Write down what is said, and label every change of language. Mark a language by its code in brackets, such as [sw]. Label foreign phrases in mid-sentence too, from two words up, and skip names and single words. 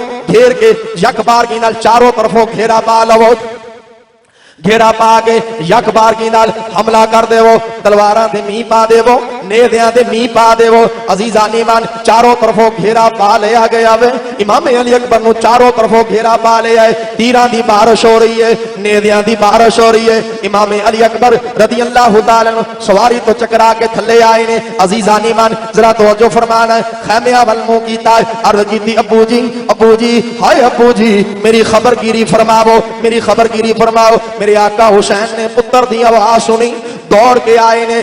[pa] گھیر کے یک بارگی نال چاروں طرفوں گھیرا پا لوو، گھیرا پا کے یک بارگی نال حملہ کر دیوو، تلواراں دے مینہ پا دیوو، نیزیاں دے مینہ پا دیوو. عزیزانِ من چاروں طرفوں گھیرا پا لیا گیا وے. امام علی اکبر نوں چاروں طرفوں گھیرا پا لیا ہے، تیراں دی بارش ہو رہی ہے، نیزیاں دی بارش ہو رہی ہے. امام علی اکبر [ar] رضي الله تعالى عنه [pa] سواری توں چکرا کے تھلے آئے نے. عزیزانِ من ذرا توجہ فرمانا، خیمیاں ول منہ کیتا، عرض کیتی ابو جی، ہائے ابو جی، میری خبرگیری فرماؤ، میری خبرگیری فرماؤ. میرے آقا حسین نے پتر دی آواز سنی، دوڑ کے آئے نے.